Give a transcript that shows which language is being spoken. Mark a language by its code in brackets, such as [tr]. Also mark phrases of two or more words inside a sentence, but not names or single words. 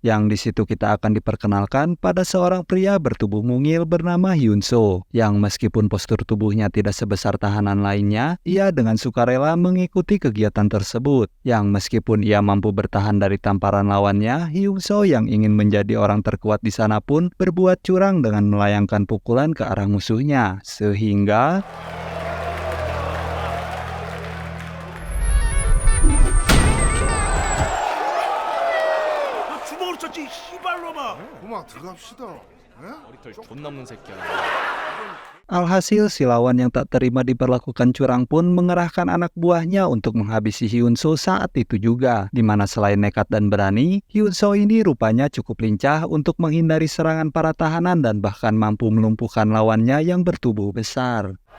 [id] Yang di situ kita akan diperkenalkan pada seorang pria bertubuh mungil bernama Hyun So, yang meskipun postur tubuhnya tidak sebesar tahanan lainnya, ia dengan sukarela mengikuti kegiatan tersebut. Yang meskipun ia mampu bertahan dari tamparan lawannya, Hyun So yang ingin menjadi orang terkuat di sana pun berbuat curang dengan melayangkan pukulan ke arah musuhnya, sehingga [ko] 주먹으로 쳤지 씨발로마. 고막 들어갑시다. 머리털 존나 없는 새끼야. [id] alhasil si lawan yang tak terima diperlakukan curang pun mengerahkan anak buahnya untuk menghabisi Hyun So saat itu juga, di mana selain nekat dan berani, Hyun So ini rupanya cukup lincah untuk menghindari serangan para tahanan dan bahkan mampu melumpuhkan lawannya yang bertubuh besar.